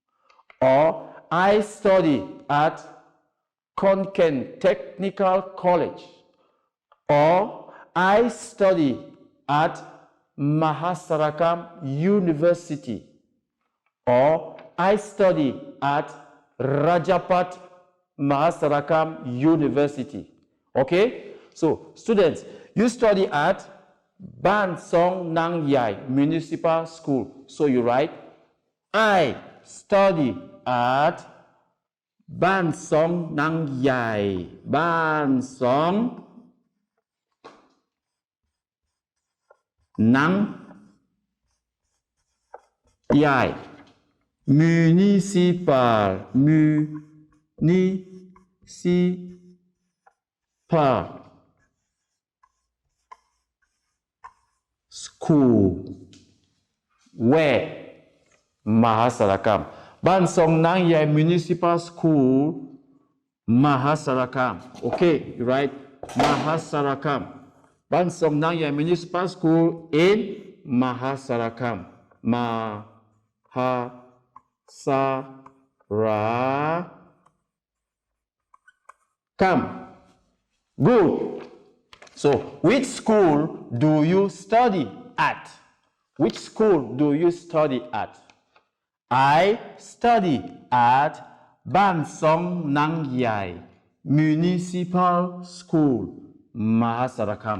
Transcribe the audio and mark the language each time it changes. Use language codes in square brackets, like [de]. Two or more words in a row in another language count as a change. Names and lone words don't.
[en] Or I study at Konkan Technical College, or I study at Mahasarakam University, or I study at Rajapat Mahasarakam University. Okay? So, students, you study at Ban Song Nang Yai Municipal School. So you write, I study at Ban Song Nang Yai. Ban Song Nang Yai Municipal School. Where? Mahasarakam. Ban Song Nang Yai Municipal School, Mahasarakam. Okay, you write Mahasarakam. Ban Song Nang Yai Municipal School in Mahasarakam. Mahasarakam. Good. So, which school do you study at? Which school do you study at? I study at Ban Song Nang Yai Municipal School, Mahasarakam.